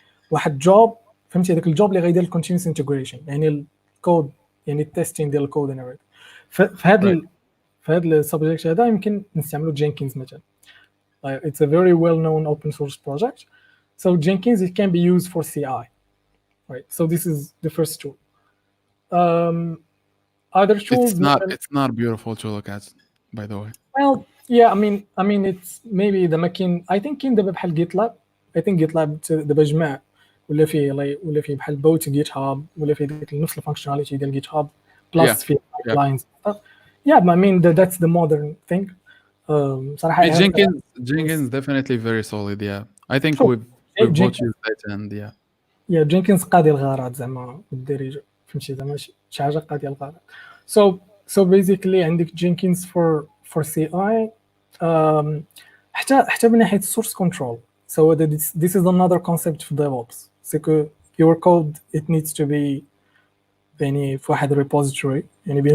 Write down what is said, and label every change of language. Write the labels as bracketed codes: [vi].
[ar] واحد جوب فهمتي هذاك الجوب اللي غيدير الكونتينوس انتجريشن يعني الكود يعني التيستين ديال الكود [en] and everything [ar] في هذا السبجكت هذا يمكن نستعملوا جينكينز مثلا [en] it's a very well known open source project so Jenkins it can be used for CI right so this is the first tool other tools it's not a beautiful to look at by the way well yeah I mean it's maybe the I think [ar] كاين دابا بحال GitLab I think GitLab دابا جمع ولا فيه بحال بوت جيت هاب ولا فيه ديك نفس الفانكشناليتي ديال جيت هاب بلس فيه [en] pipelines stuff. Yeah, I mean that's the modern thing. [ar] صراحة [en] Jenkins definitely very solid. Yeah, I think [ar] شوف، [en] we've both Jenkins used it, and yeah. [ar] يا جينكنز قاضي الغرض زعما بالدارجه، فهمتي زعما شي حاجه قاضيه الغرض. [en] So basically [ar] عندك جينكنز [en] for CI [ar] حتى من ناحيه السورس كنترول. [en] So this is another concept في DevOps. [fr] C'est que [en] your code it needs to be [ar] يعني في واحد [en] repository يعني بين